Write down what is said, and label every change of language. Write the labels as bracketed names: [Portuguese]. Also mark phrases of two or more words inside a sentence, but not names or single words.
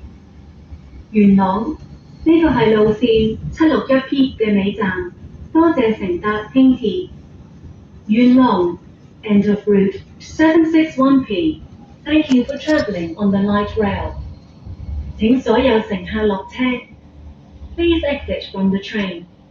[Cantonese] 元朗，呢個係路線761P 嘅尾站，多謝乘搭輕鐵。 [English] 元朗 end of route 761P. Thank you for traveling on the light rail. [Cantonese] 請所有乘客落車。 [English] Please exit from the train.